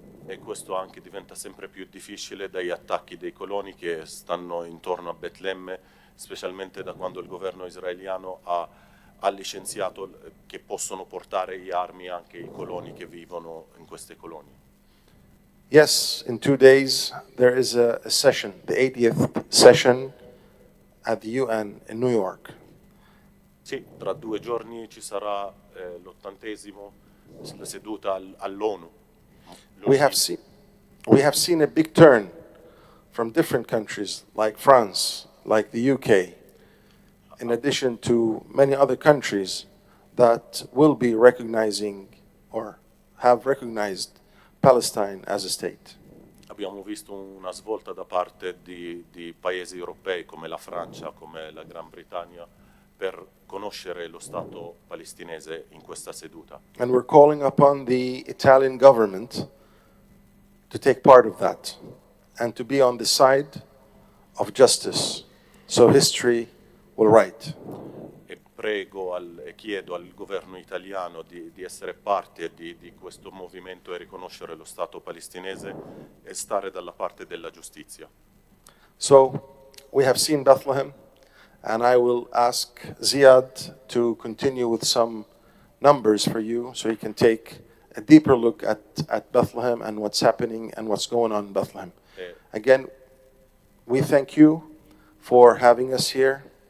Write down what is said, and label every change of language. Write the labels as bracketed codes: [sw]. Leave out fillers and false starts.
[it] e questo anche diventa sempre più difficile dagli attacchi dei coloni che stanno intorno a Betlemme, specialmente da quando il governo israeliano ha licenziato che possono portare le armi anche i coloni che vivono in queste colonie. [en] Yes, in 2 days there is a session, the 80th session at the UN in New York. [it] Sì, tra 2 giorni ci sarà l'80esimo seduta all'ONU. [en] We have seen a big turn from different countries like France, like the UK, in addition to many other countries that will be recognizing or have recognized Palestine as a state. [it] Abbiamo visto una svolta da parte di paesi europei come la Francia, come la Gran Bretagna, per conoscere lo Stato palestinese in questa seduta. [en] And we're calling upon the Italian government to take part of that and to be on the side of justice, so history will write. [it] E prego e chiedo al governo italiano di essere parte di questo movimento e riconoscere lo Stato palestinese e stare dalla parte della giustizia. [en] So we have seen Bethlehem, and I will ask Ziad to continue with some numbers for you so you can take a deeper look at Bethlehem and what's happening and what's going on in Bethlehem. Again, we thank you for having us here.